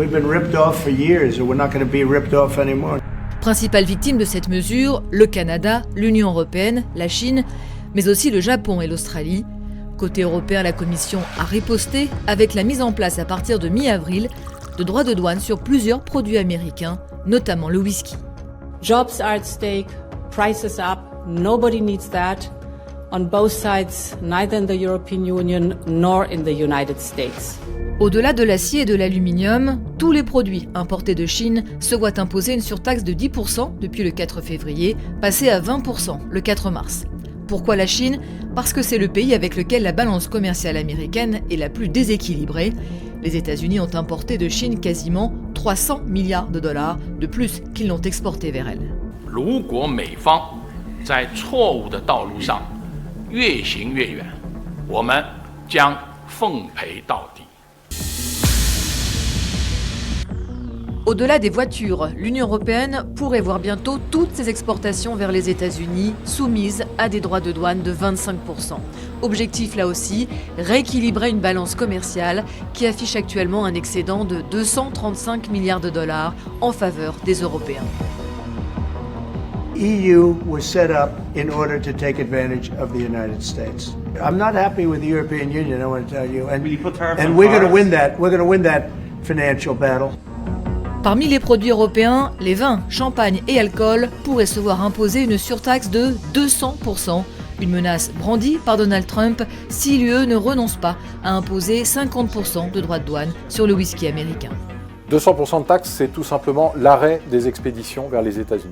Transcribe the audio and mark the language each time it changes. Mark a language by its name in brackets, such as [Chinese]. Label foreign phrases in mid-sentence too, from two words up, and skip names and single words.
[French] Principales victimes de cette mesure, le Canada, l'Union européenne, la Chine, mais aussi le Japon et l'Australie. Côté européen, la Commission a riposté avec la mise en place à partir de mi-avril de droits de douane sur plusieurs produits américains, notamment le whisky. [English] Jobs are at stake, prices up, nobody needs that. On both sides, neither in the European Union nor in the United States. [French] Au-delà de l'acier et de l'aluminium, tous les produits importés de Chine se voient imposer une surtaxe de 10% depuis le 4 février, passée à 20% le 4 mars. Pourquoi la Chine ? Parce que c'est le pays avec lequel la balance commerciale américaine est la plus déséquilibrée. Les États-Unis ont importé de Chine quasiment 300 milliards de dollars de plus qu'ils n'ont exporté vers elle. [Chinese] 如果美方在错误的道路上越行越远，我们将奉陪到底。 [French] Au-delà des voitures, l'Union européenne pourrait voir bientôt toutes ses exportations vers les États-Unis soumises à des droits de douane de 25%. Objectif là aussi, rééquilibrer une balance commerciale qui affiche actuellement un excédent de 235 milliards de dollars en faveur des Européens. [English] EU was set up in order to take advantage of the United States. I'm not happy with the European Union, I want to tell you, and we're going to win that. We're going to win that financial battle. [French] Parmi les produits européens, les vins, champagne et alcool pourraient se voir imposer une surtaxe de 200%, une menace brandie par Donald Trump si l'UE ne renonce pas à imposer 50% de droits de douane sur le whisky américain. 200% de taxes, c'est tout simplement l'arrêt des expéditions vers les États-Unis.